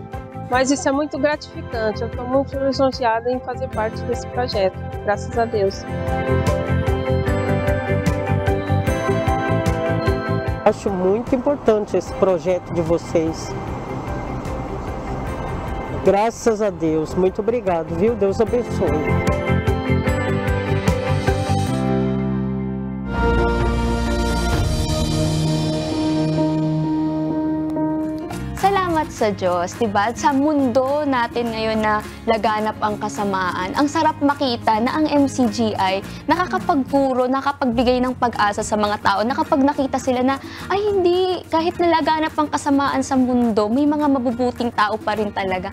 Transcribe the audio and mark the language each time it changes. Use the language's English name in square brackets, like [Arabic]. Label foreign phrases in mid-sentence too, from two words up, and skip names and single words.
[Portuguese] Mas isso é muito gratificante, eu estou muito lisonjeada em fazer parte desse projeto, graças a Deus. Acho muito importante esse projeto de vocês. Graças a Deus, muito obrigado, viu? Deus abençoe. [Filipino] Salamat sa Diyos, diba? Sa mundo natin ngayon na laganap ang kasamaan, ang sarap makita na ang MCGI nakakapagpuro, nakapagbigay ng pag-asa sa mga tao, na kapag nakita sila na, ay hindi, kahit nalaganap ang kasamaan sa mundo, may mga mabubuting tao pa rin talaga.